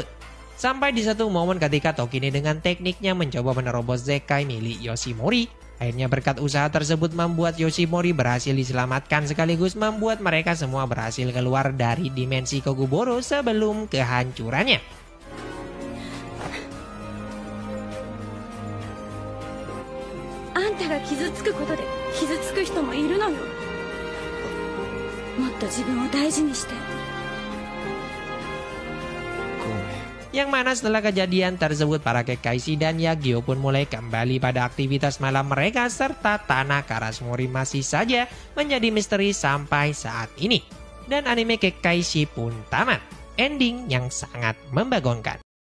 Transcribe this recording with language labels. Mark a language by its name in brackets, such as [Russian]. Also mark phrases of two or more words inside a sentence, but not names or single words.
[Indonesian] Sampai di satu momen ketika Tokine dengan tekniknya mencoba menerobos Zekai milik Yoshimori. Akhirnya berkat usaha tersebut membuat Yoshimori berhasil diselamatkan sekaligus membuat mereka semua berhasil keluar dari dimensi Kokuboro sebelum kehancurannya. [Japanese] Antaが傷つくことで傷つく人もいるのよ。もっと自分を大事にして。 [Indonesian] Yang mana setelah kejadian tersebut para Kekaishi dan Yagyo pun mulai kembali pada aktivitas malam mereka serta tanah Karasumori masih saja menjadi misteri sampai saat ini. Dan anime Kekaishi pun tamat. Ending yang sangat membagongkan.